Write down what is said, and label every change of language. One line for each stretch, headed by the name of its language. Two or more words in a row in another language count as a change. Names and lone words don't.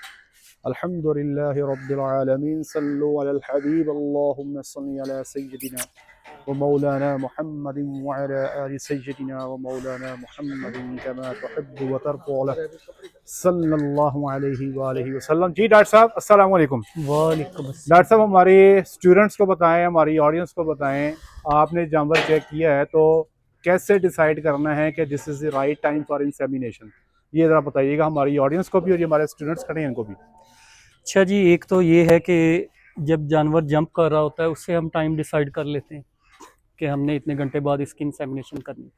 Arabic: الحمد لله رب العالمين صلوا على الحبيب اللهم صل على سيدنا ومولانا محمد وعلى آل سيدنا ومولانا محمد كما تحب وترضى صلى الله عليه وآله وسلم.
Urdu: جی ڈاکٹر صاحب
Arabic: السلام علیکم. वालेकुम
Urdu: ڈاکٹر صاحب
Arabic: अस्सलाम।
Urdu: ہمارے اسٹوڈنٹس کو بتائیں، ہماری آڈینس کو بتائیں، آپ نے جانور چیک کیا ہے تو کیسے ڈیسائیڈ کرنا ہے کہ
English: this is the right time for insemination,
Urdu: یہ ذرا بتائیے گا ہماری آڈینس کو بھی اور جو ہمارے اسٹوڈنٹس کھڑے ہیں ان کو بھی. اچھا جی، ایک تو یہ ہے کہ جب جانور جمپ کر رہا ہوتا ہے اس سے ہم ٹائم ڈیسائیڈ کر لیتے ہیں کہ ہم نے اتنے گھنٹے بعد اس کی انسیمینیشن کرنی ہے.